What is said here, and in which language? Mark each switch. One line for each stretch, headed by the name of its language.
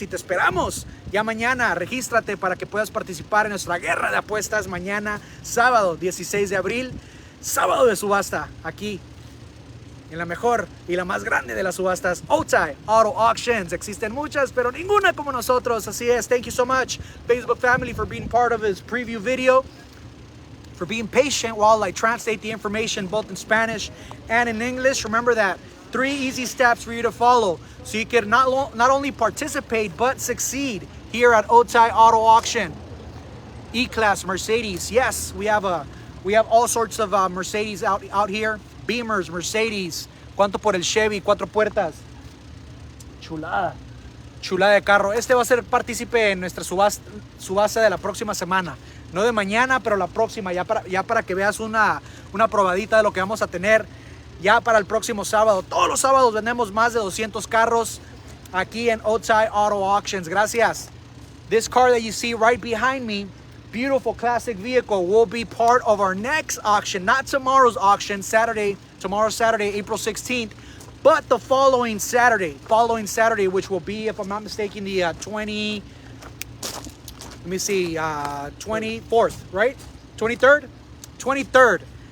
Spanish: Y te esperamos ya mañana. Regístrate para que puedas participar en nuestra guerra de apuestas mañana, sábado 16 de abril, sábado de subasta, aquí en la mejor y la más grande de las subastas, Otay Auto Auctions. Existen muchas, pero ninguna como nosotros. Así es.
English: Thank you so much, Facebook family, for being part of this preview video, for being patient while I translate the information both in Spanish and in English. Remember that 3 easy steps for you to follow so you can not only participate but succeed here at Otay Auto Auction. E-Class Mercedes. Yes, we have all sorts of Mercedes out here. Beamers, Mercedes.
Spanish: ¿Cuánto por el Chevy 4 puertas? Chulada de carro. Este va a ser partícipe en nuestra subasta de la próxima semana. No de mañana, pero la próxima, ya para que veas una probadita de lo que vamos a tener ya para el próximo sábado. Todos los sábados vendemos más de 200 carros aquí en Otay Auto Auctions. Gracias.
English: This car that you see right behind me, beautiful classic vehicle, will be part of our next auction. Not tomorrow's auction, tomorrow Saturday, April 16th, but the following Saturday, which will be, if I'm not mistaken, the 24th, right? 23rd? 23rd.